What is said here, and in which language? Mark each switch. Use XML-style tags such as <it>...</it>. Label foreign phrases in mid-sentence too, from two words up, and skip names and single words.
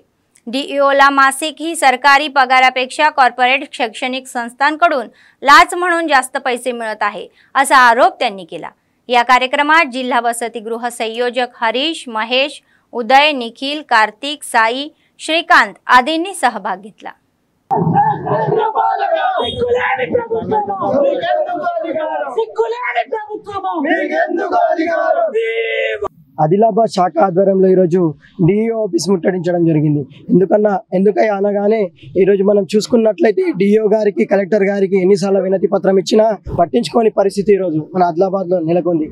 <mr>डीईओला मासिक ही सरकारी पगारापेक्षा कॉर्पोरेट शैक्षणिक संस्थांकडून लाच म्हणून जास्त पैसे मिळत आहे असा आरोप त्यांनी केला। या कार्यक्रमात जिल्हा वसतिगृह संयोजक हरीश, महेश, उदय, निखिल, कार्तिक, साई, श्रीकांत आदींनी सहभाग घेतला।</mr> <te>ఆదిలాబాద్ శాఖ ఆధ్వర్యంలో ఈరోజు డిఈఓ ఆఫీస్ ముట్టడించడం జరిగింది। ఎందుకై అనగానే ఈరోజు మనం చూసుకున్నట్లయితే డిఈఓ గారికి, కలెక్టర్ గారికి ఎన్నిసార్లు వినతి పత్రం ఇచ్చినా పట్టించుకోని పరిస్థితి ఈరోజు మన ఆదిలాబాద్లో నెలకొంది।</te>